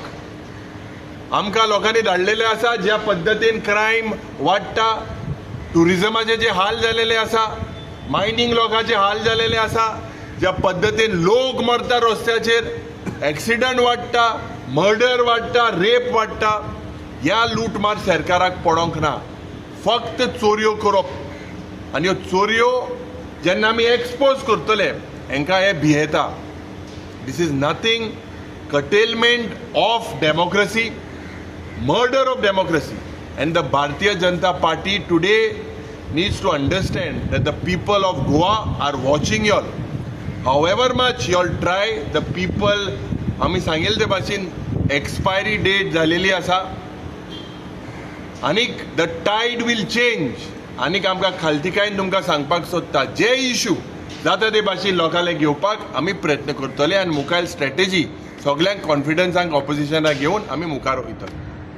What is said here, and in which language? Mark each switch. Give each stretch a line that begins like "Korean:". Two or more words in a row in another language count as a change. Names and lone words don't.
Konkani: आमकां लोकांनी धाडलेले आसा ज्या पद्दतीन क्रायम वाडटा, टुरिजमाचे जे हाल जालेले आसा, मायनिंग लोकांचे हाल जालेले आसा, ज्या पद्दतीन लोक मरता रस्त्याचेर, एक्सिडंट वाडटा, मर्डर वाडटा, रेप वाडटा, ह्या लूटमार सरकाराक पडोंक ना. फक्त चोरयो करप, आनी ह्यो चोरयो जेन्ना आमी एक्सपोज करतले हांकां हे भियेता.
English: this is nothing curtailment of democracy, murder of democracy. And the Bharatiya Janata Party today needs to understand that the people of Goa are watching you all. However much you all try, the people,
Konkani: आमी सांगिल्ले ते भाशेन
English: expiry date
Konkani: झालेली आसा.
English: आनीक the tide will change.
Konkani: आनीक आमकां खालतिकायेन तुमकां सांगपाक सोदता, जे इश्यू जाता ते भाशेन लोकांले घेवपाक आमी प्रयत्न करतले आनी मुखार स्ट्रॅटेजी सगळ्यांक कॉन्फिडन्सांक ऑपोजिशनाक घेवन आमी मुखार वयतले.